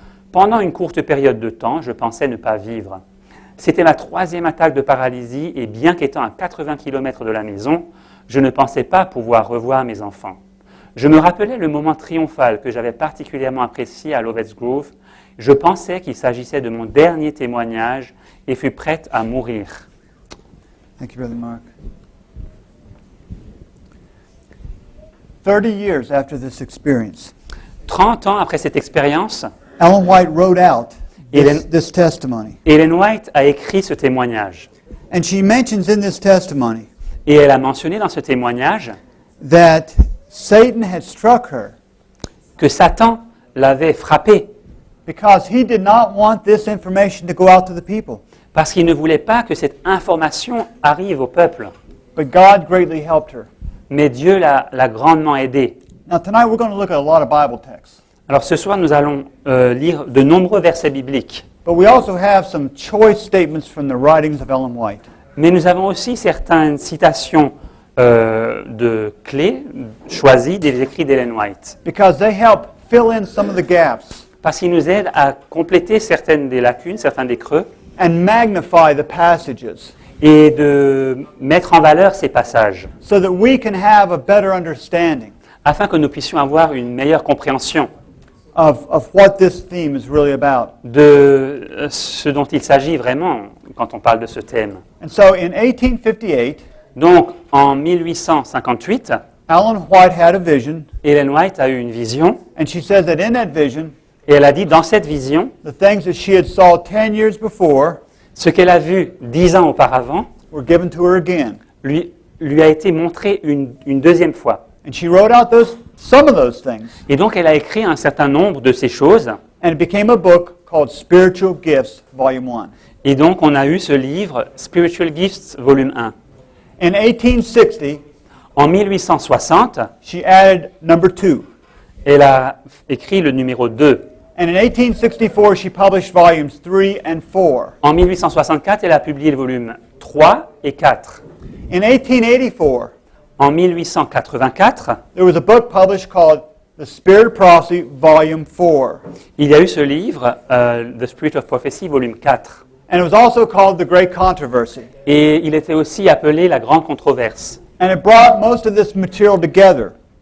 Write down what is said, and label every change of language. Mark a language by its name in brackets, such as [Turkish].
[French] Pendant une courte période de temps, je pensais ne pas vivre. C'était ma 3e attaque de paralysie et bien qu'étant à 80 km de la maison, je ne pensais pas pouvoir revoir mes enfants. Je me rappelais le moment triomphal que j'avais particulièrement apprécié à Lovett's Grove. Je pensais qu'il s'agissait de mon dernier témoignage et fus prête à mourir. [English] Thank you, Brother Mark. 30 years after this experience, [French] 30 ans après cette expérience, [English] Ellen White wrote out Ellen- this testimony. [French] Ellen White a écrit ce témoignage. [English] And she mentions in this testimony [French] Et elle a mentionné dans ce témoignage [English] that Satan had struck her [French] que Satan l'avait frappée [English] because he did not want this information to go out to the people. [French] parce qu'il ne voulait pas que cette information arrive au peuple. [English] But God greatly helped her. [French] Mais Dieu l'a grandement aidée. [English] Now, tonight we're going to look at a lot of Bible texts. [French] Alors ce soir, nous allons lire de nombreux versets bibliques. [English] But we also have some choice statements from the writings of Ellen White. [French] Mais nous avons aussi certaines citations de clés choisies des écrits d'Ellen White. [English] Because they help fill in some of the gaps [French] Parce qu'ils nous aident à compléter certaines des lacunes, certains des creux, [English] and magnify the passages [French] et de mettre en valeur ces passages, [English] so that we can have a better understanding [French] afin que nous puissions avoir une meilleure compréhension [English] of what this theme is really about. [French] de ce dont il s'agit vraiment quand on parle de ce thème. [English] And so in 1858, [French] Donc, en 1858, [English] Ellen White had a vision, [French] Ellen White a eu une vision, [English] and she says that in that vision, [French] et elle a dit, dans cette vision, [English] the things that she had saw 10 years before [French] ce qu'elle a vu 10 ans auparavant [English] were given to her again. [French] lui a été montré une deuxième fois. [English] And she wrote out some of those things, [French] Et donc, elle a écrit un certain nombre de ces choses, [English] and it became a book called Spiritual Gifts, Volume 1. [French] et donc on a eu ce livre, Spiritual Gifts, volume 1. [English] In 1860, [French] En 1860, [English] she added number 2. [French] elle a écrit le numéro 2. [English] And in 1864, she published volumes 3 and 4. [French] En 1864, elle a publié le volume 3 et 4. [English] In 1884, [French] En 1884, [English] there was a book published called The Spirit of Prophecy, Volume 4. [French] il y a eu ce livre, The Spirit of Prophecy, volume 4. [English] And it was also called The Great Controversy. [French] Et il était aussi appelé la Grande Controverse. [English] And it brought most of this material together.